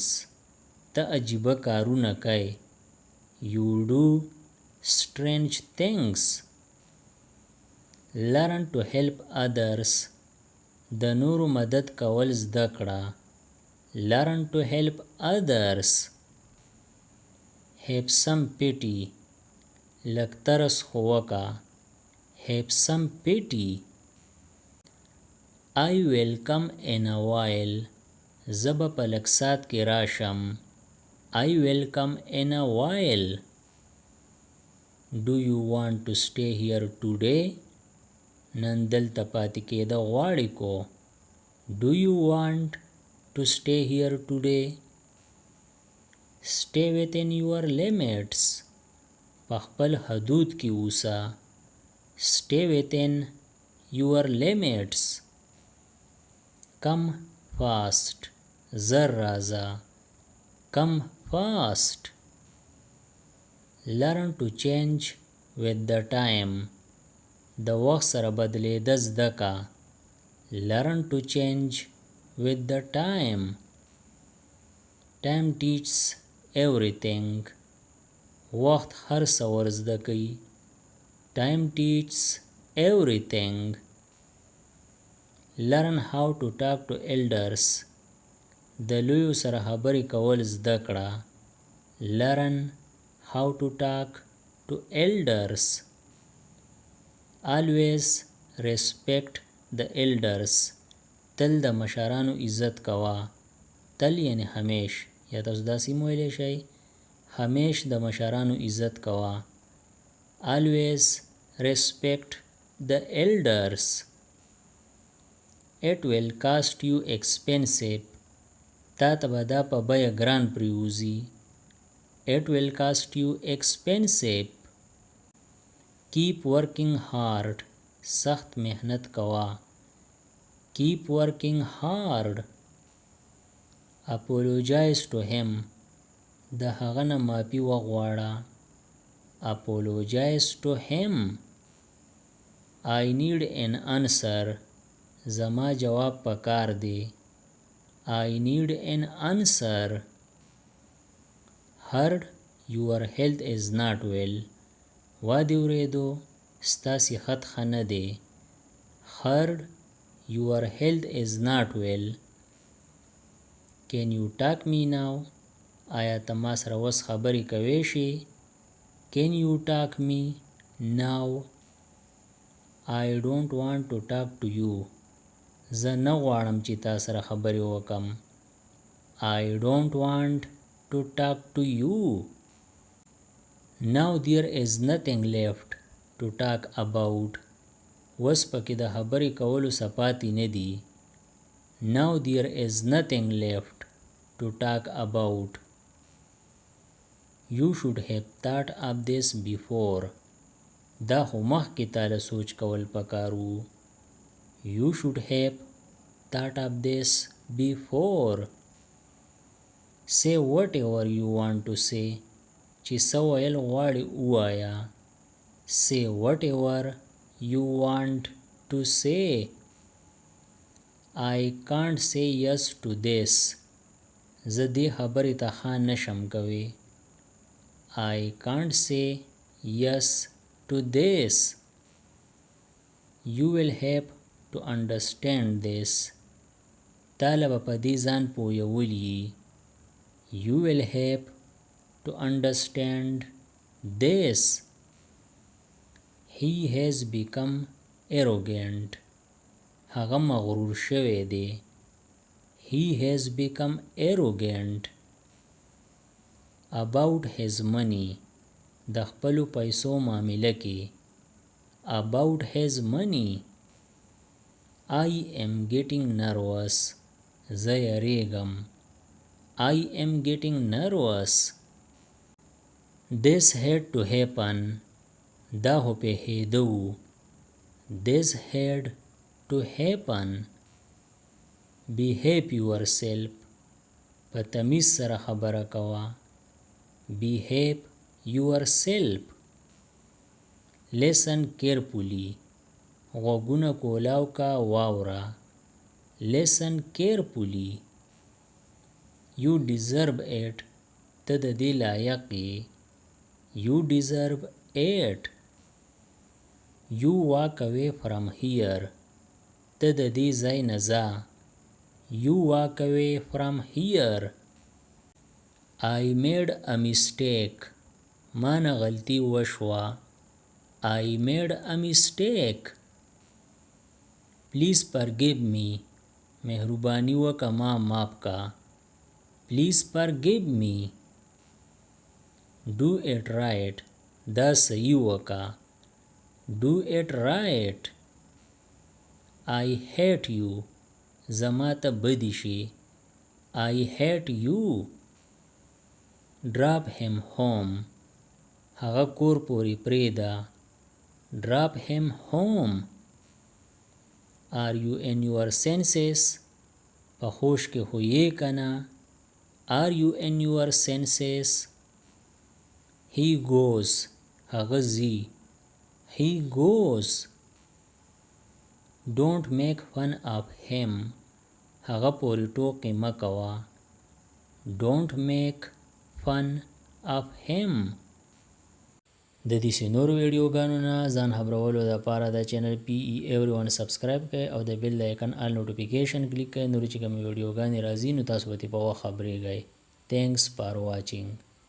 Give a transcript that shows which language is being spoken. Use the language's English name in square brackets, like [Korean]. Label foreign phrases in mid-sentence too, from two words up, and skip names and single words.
[Pashto] ته عجیبه کارونه کوې. [English] You do strange things. Learn to help others. [Pashto] د نورو مدد کول زده کړه. [English] Learn to help others. Have some pity. [Pashto] لږ ترس خو وکړه. [English] Have some pity. I will come in a while. [Pashto] زه به په لږ ساعت کې راشم. [English] I will come in a while. Do you want to stay here today? [Pashto] نن دلته پاتې کېده غواړې کو. [English] Do you want to stay here today? Stay within your limits. [Pashto] په خپل حدود کې اوسه. [English] Stay within your limits. Come fast. [Pashto] زر راځه. [English] Come fast. Learn to change with the time. [Pashto] د وخت سره بدلیده زده که. [English] Learn to change with the time. Time teaches everything. [Pashto] وخت هر څه ور زده کوي. [English] Time teaches everything. Learn how to talk to elders. [Pashto] د لویو سره خبرې کول زده کړه. [English] Learn how to talk to elders. Always respect the elders. [Pashto] تل د مشرانو عزت کوه. تل یعنی همیش، یا تاسو داسې ویلی شئ همیش د مشرانو عزت کوه. [English] Always respect the elders. It will cost you expensive. [Pashto] تا ته به دا په بیه ګران پریوزي. [English] It will cost you expensive. Keep working hard. [Pashto] سخت محنت کوه. [English] Keep working hard. Apologize to him. [Pashto] د هغه نه معافي وغواړه. [English] Apologize to him. I need an answer. [Pashto] زما جواب پکار دی. [English] I need an answer. Heard your health is not well. [Pashto] وادي اوریدو ستاسې خط ښه نه دی. [English] Heard your health is not well. Can you talk me now? [Pashto] آیا ته ما سره اوس خبرې کولی شې؟ [English] Can you talk me now? I don't want to talk to you. [Pashto] زه نه غواړم چې تا سره خبرې وکم. [English] I don't want to talk to you. Now there is nothing left to talk about. [Pashto] وس پکې د خبرې کولو څه پاتې نه دي. [English] Now there is nothing left to talk about. You should have thought of this before. [Pashto] دا خو مخکې تاله سوچ کول پکار وو. [English] You should have thought of this before. Say whatever you want to say. [Pashto] چې څه ویل غواړې ووایه. [English] Say whatever you want to say. I can't say yes to this. [Pashto] زه دې خبرې ته ښه نشم کوي. [English] I can't say yes to this. You will have to understand this. [Pashto] تاله به په دې ځان پوهولی. [English] You will have to understand this. He has become arrogant. [Pashto] هغه مغرور شوی دی. [English] He has become arrogant. About his money. [Pashto] د خپلو پیسو معامله کې. [English] About his money. I am getting nervous. [Pashto] زه یریږم. [English] I am getting nervous. This had to happen. [Pashto] دا خو پیښېده وو. [English] This had to happen. Behave yourself. [Pashto] په تمیز سره خبره کوه. [English] Behave yourself. Listen carefully. [Pashto] غوږونه کولاو کا واوره. [English] Listen carefully. You deserve it. [Pashto] ته د دې لایق یې. [English] You deserve it. You walk away from here. [Pashto] ته د دې ځای نه ځه. [English] You walk away from here. I made a mistake. [Pashto] ما نه غلطي وشوه. [English] I made a mistake. Please forgive me. [Pashto] مهرباني وکړه ما معاف کا. [English] Please forgive me. Do it right. [Pashto] دا صحیح وکړه. [English] Do it right. I hate you. [Pashto] زما ته بدی شي. [English] I hate you. Drop him home. [Pashto] هغه کور پورې پرېږده. [English] Drop him home. Are you in your senses? [Pashto] په هوش کې خو یې که نه. [English] Are you in your senses? He goes. [Pashto] هغه ځي. [English] He goes. Don't make fun of him. [Pashto] هغه پورې ټوکې مه کوه. [English] Don't make fun of him. [Pashto] د دې نورو ویډیوګانو نه ځان خبرولو لپاره د چینل PE Everyone سبسکرایب کړئ او د بیل د [English] icon all notification [Pashto] کلیک کړئ. نورې چې کومې ویډیوګانې راځي نو تاسو به ترې په وخت خبریږئ. [English] Thanks for watching.